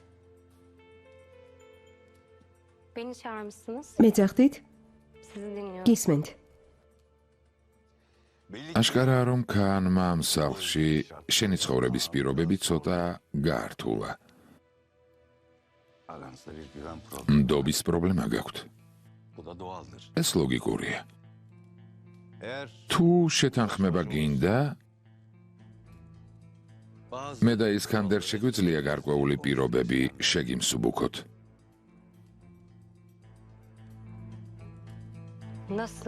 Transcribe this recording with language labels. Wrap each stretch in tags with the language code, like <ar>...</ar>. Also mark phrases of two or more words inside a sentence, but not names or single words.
<tr>Beni çağırmışsınız.</tr> <ka>მეძახდით?</ka> <tr>Sizi dinliyorum.</tr> <ka>გისმენთ. აშკარაა რომ ქანმა ამ სახლში შენი ცხოვრების პირობები ცოტა გაართულა. ნდობის პრობლემა გაქვთ.</ka> <tr>Bu da doğaldır.</tr> <ka>ეს ლოგიკურია.</ka> <tr>Eğer</tr> <ka>თუ შეთანხმება გინდა,</ka> <tr>bazı</tr> <ka>მე და ისქანდერ შეგვიძლია გარკვეული პირობები შეგიმსუბუქოთ.</ka> <tr>Nasıl?</tr>